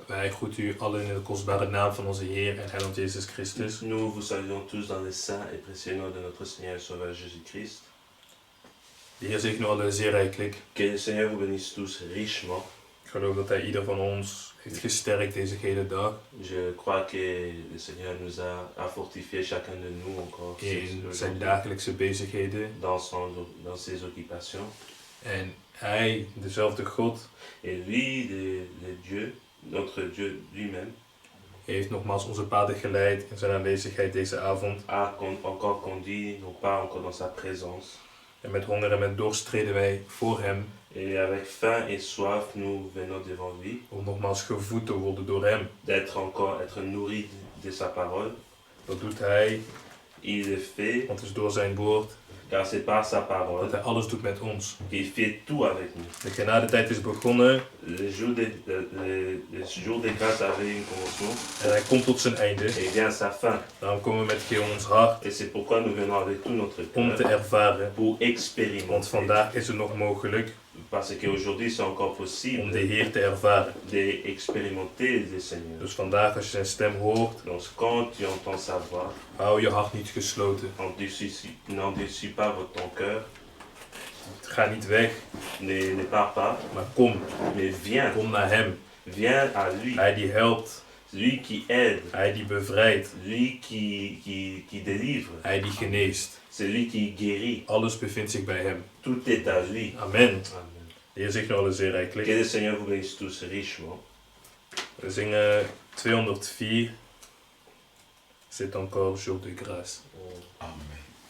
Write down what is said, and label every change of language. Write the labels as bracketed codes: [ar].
[nl] wij groeten u allen in de kostbare naam van onze Heer en Heiland Jezus Christus. [fr] nous vous saluons tous dans le saint et précieux nom de notre Seigneur et Sauveur Jésus-Christ. [nl] De Heer zegen u allen zeer rijkelijk. [fr] Que le Seigneur vous bénisse tous richement. [nl] Ik geloof dat Hij ieder van ons heeft gesterkt deze hele dag. [fr] Je crois que le Seigneur nous a fortifié chacun de nous encore [nl] In zijn dagelijkse bezigheden. [fr] dans ses occupations. [nl] En Hij, dezelfde God, [fr] Et lui, le Dieu, notre Dieu lui-même, [nl] heeft nogmaals onze paden geleid in zijn aanwezigheid deze avond. [fr] a encore conduit nos pas encore dans sa présence. [nl] En met honger en met dorst treden wij voor Hem. [fr] Et avec faim et soif, nous venons devant lui, [nl] Om nogmaals gevoed te worden door Hem. [fr] être nourris de sa parole. [nl] Dat doet Hij, [fr] Il le fait, [nl] want het is door zijn woord [fr] car c'est par sa parole [nl] dat Hij alles doet met ons. [fr] qu'il fait tout avec nous. [nl] De genadetijd is begonnen [fr] Le jour de grâce avait un commencement [nl] en Hij komt tot zijn einde. [fr] et vient à sa fin. [nl] Daarom komen we met geheel ons hart [fr] Et c'est pourquoi nous venons avec tout notre [nl] om te [fr] cœur [nl] ervaren. [fr] pour [nl] Want [fr] expérimenter. [nl] vandaag is het nog mogelijk [fr] Parce qu'aujourd'hui c'est encore [nl] om [fr] possible [nl] de Heer te ervaren. [fr] d'expérimenter le Seigneur. [nl] Dus vandaag als je zijn stem hoort, [fr] Donc quand tu entends sa voix, [nl] hou je hart niet gesloten. [fr] n'endurcis pas ton cœur, [nl] Ga niet weg, [fr] ne pars pas, [nl] maar kom. [fr] mais viens, [nl] Kom naar Hem. [fr] viens à lui. [nl] Hij die helpt, [fr] Lui qui aide, [nl] Hij die bevrijdt, [fr] lui qui délivre, [nl] Hij die geneest. [fr] c'est lui qui guérit. [nl] Alles bevindt zich bij Hem. [fr] Tout est à lui. Amen. Amen. [nl] De Heer zegt nou alle zeer [fr] Que [nl] rijkelijk. [fr] le Seigneur vous bénisse tous richement. [nl] We zingen 204. [fr] C'est encore jour de grâce. Amen.